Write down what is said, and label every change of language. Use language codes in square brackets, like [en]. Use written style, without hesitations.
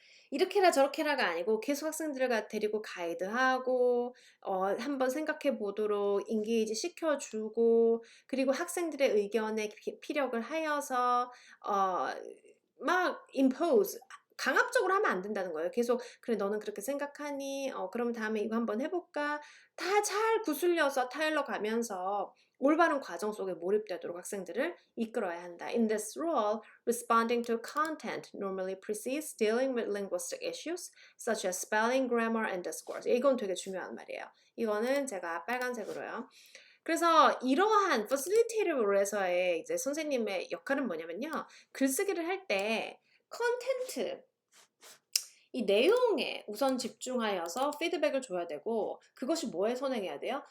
[ko] 이렇게 해라 저렇게 해라가 아니고 계속 학생들을 데리고 가이드하고 한번 생각해 보도록 인게이지 시켜주고 그리고 학생들의 의견에 피력을 하여서 어, 막 impose 강압적으로 하면 안 된다는 거예요. 계속 그래 너는 그렇게 생각하니? 그럼 다음에 이거 한번 해볼까? 다 잘 구슬려서 타일러 가면서 올바른 과정 속에 몰입되도록 학생들을 이끌어야 한다. [en] In this role, responding to content normally precedes dealing with linguistic issues such as spelling, grammar, and discourse. [ko] 이건 되게 중요한 말이에요. 이거는 제가 빨간색으로요. 그래서 이러한 facilitator로서의 이제 선생님의 역할은 뭐냐면요. 글쓰기를 할 때 컨텐트 이 내용에 우선 집중하여서 피드백을 줘야 되고 그것이 뭐에 선행해야 돼요?